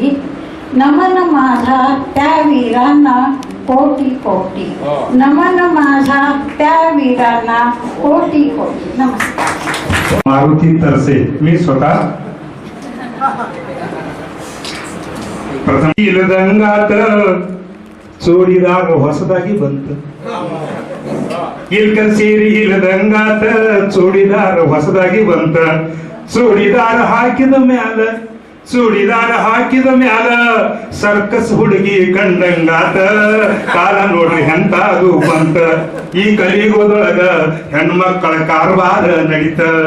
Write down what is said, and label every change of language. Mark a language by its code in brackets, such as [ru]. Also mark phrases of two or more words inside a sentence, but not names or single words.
[mr] नमन माझा त्या वीरांना कोटी. नमन माझा त्या वीरांना कोटी. नमस्कार. मारुती तरसे. मी स्वतः प्रथम दंगात [kn] ಚೂಡಿದಾರ ಹೊಸದಾಗಿ ಬಂತು ಇಲ್ಕ ಸೀರಿ ಇಲ್ಲದಂಗಾತ ಚೂಡಿದಾರ ಹೊಸದಾಗಿ ಬಂತ ಚೂಡಿದಾರ ಹಾಕಿದ ಮ್ಯಾಲ ಸರ್ಕಸ್ ಹುಡುಗಿ ಕಂಡಂಗಾತ ಕಾಲ ನೋಡ್ರಿ ಎಂತಾದು ಬಂತ ಈ ಕಲಿಯುಗದೊಳಗ ಹೆಣ್ಮಕ್ಕಳ ಕಾರವಾರ ನಡೀತ